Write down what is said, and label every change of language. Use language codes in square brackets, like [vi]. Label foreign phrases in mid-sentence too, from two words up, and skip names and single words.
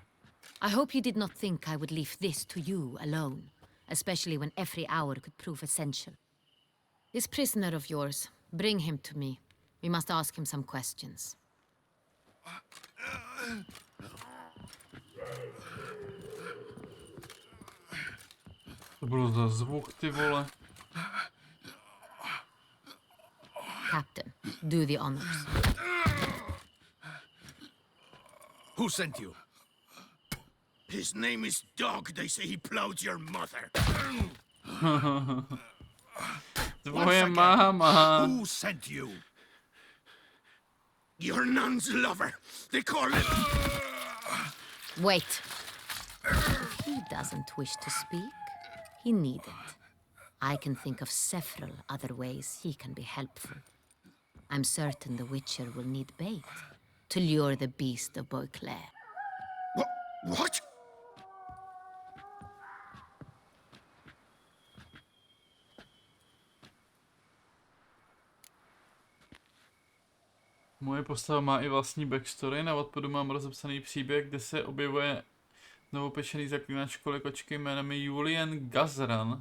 [en] I hope you did not think I would leave this to you alone, especially when every hour could prove essential. This prisoner of yours, bring him to me. We must ask him some questions. [cs] To byl za zvuk, ty vole. [en] Captain, do the honors. Who sent you? His name is Dog. They say he plowed your mother. [cs] Tvoje máma. [en] Who sent you? Your nun's lover. They call it... Wait. If he doesn't wish to speak, he needn't. I can think of several other ways he can be helpful. I'm certain the Witcher will need bait to lure the beast of Beauclair. What? [cs] Moje postava má i vlastní backstory, na odpadu mám rozepsaný příběh, kde se objevuje novopečený zaklínač školy kočky jménem Julian Gazran.